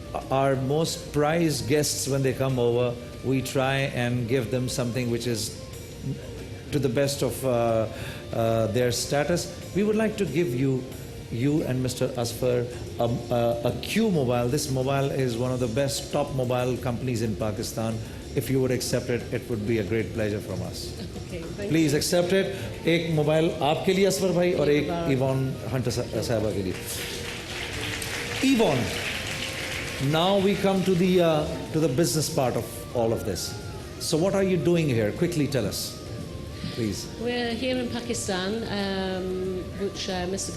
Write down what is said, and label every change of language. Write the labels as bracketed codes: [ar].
[en] Our most prized guests, when they come over, we try and give them something which is to the best of their status. We would like to give you and Mr. Asfar a Q Mobile. This mobile is one of the best top mobile companies in Pakistan. If you would accept it, it would be a great pleasure from us. Okay, Please accept it. [ur] एक mobile आपके लिए असफर भाई और एक Ivan Hunter साहबा के लिए. [en] Yvonne, now we come to the business part of all of this. So what are you doing here? Quickly tell us, please. We're here in Pakistan, which Mr.